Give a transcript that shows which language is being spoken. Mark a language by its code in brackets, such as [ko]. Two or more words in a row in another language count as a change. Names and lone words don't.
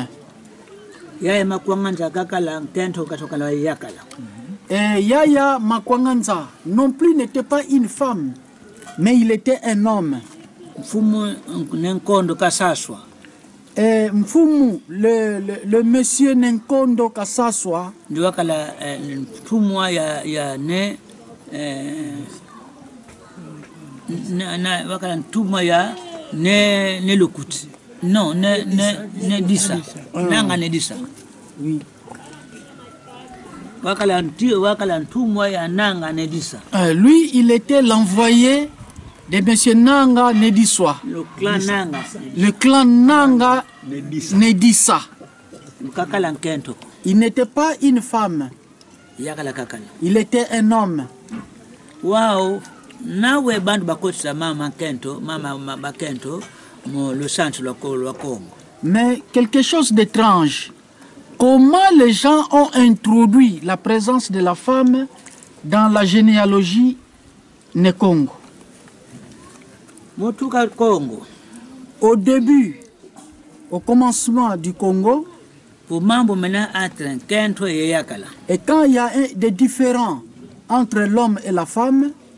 [fr] Et Yaya Makwanganza non plus n'était pas une femme, mais il était un homme. Et Mfumu, le monsieur Nenkondo Kasaswa, non, ne disa. Nanga ne disa. Oui. Lui, il était l'envoyé de M. Nanga Nediswa. Le clan Nanga. Le clan Nanga Nedissa. Il n'était pas une femme. Il était un homme. [kg] Wow. Nawe bandu bakotsa mama Kento, mama Bakento, [fr] le centre le Congo. Mais quelque chose d'étrange. Comment les gens ont introduit la présence de la femme dans la généalogie Nekongo? Au début, au commencement du Congo, et quand il y a des différends entre l'homme et la femme,